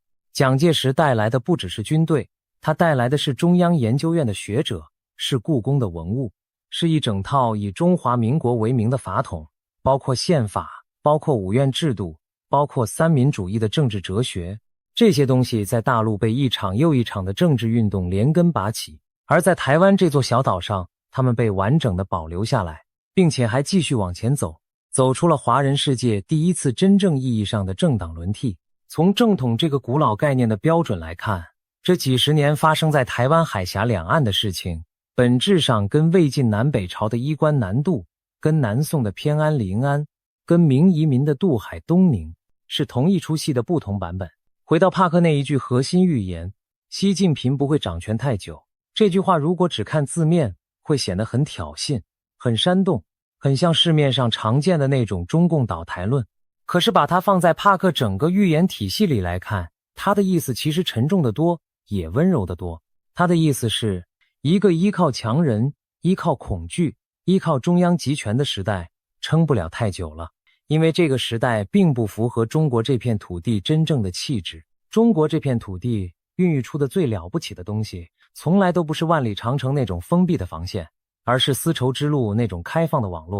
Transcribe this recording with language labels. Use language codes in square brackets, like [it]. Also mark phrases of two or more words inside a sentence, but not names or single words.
[zh] 蔣介石帶來的不只是軍隊，他帶來的是中央研究院的學者，是故宮的文物，是一整套以中華民國為名的法統，包括憲法，包括五院制度，包括三民主義的政治哲學。這些東西在大陸被一場又一場的政治運動連根拔起， 而在台灣這座小島上，他們被完整的保留下來，並且還繼續往前走，走出了華人世界第一次真正意義上的政黨輪替。從正統這個古老概念的標準來看，這幾十年發生在台灣海峽兩岸的事情，本質上跟魏晉南北朝的衣冠南渡，跟南宋的偏安臨安，跟明移民的渡海東寧，是同一出戲的不同版本。回到帕克那一句核心預言，習近平不會掌權太久，這句話如果只看字面，會顯得很挑釁，很煽動，很像市面上常見的那種中共倒台論。可是把它放在帕克整個預言體系裡來看，他的意思其實沉重得多，也溫柔得多。他的意思是，一個依靠強人、依靠恐懼、依靠中央集權的時代撐不了太久了，因為這個時代並不符合中國這片土地真正的氣質。中國這片土地孕育出的最了不起的東西，從來都不是萬里長城那種封閉的防線，而是絲綢之路那種開放的網絡。